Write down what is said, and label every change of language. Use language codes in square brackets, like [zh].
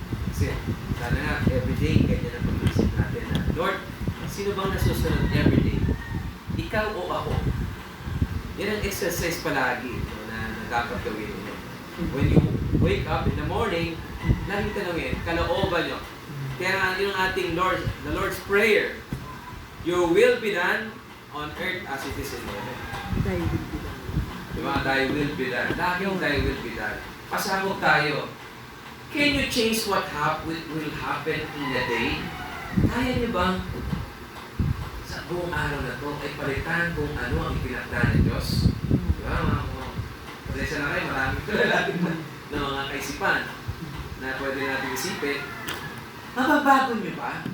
[tl] Kasi, sana nga, everyday, ganyan ang pag-isip natin na, Lord, sino bang nasusunod everyday? ikaw o ako. Yan ang exercise palagi na dapat gawin niyo. [en] When you wake up in the morning, [tl] laging tanongin, kalooban nyo. Kaya nga yung ating [en] the Lord's Prayer, your will be done on earth as it is in heaven. [tl] Diba? [en] Thy will be done. Laging thy will be done. [tl] Pasabog tayo. [en] Can you change what will happen in a day? [tl] Kaya niyo bang sa buong araw na to ay palitan kung ano ang ipinakda ng Diyos? Diba? Pasensya na kayo, maraming kalalagin na mga kaisipan na pwede natin isipin. Mababago niyo ba?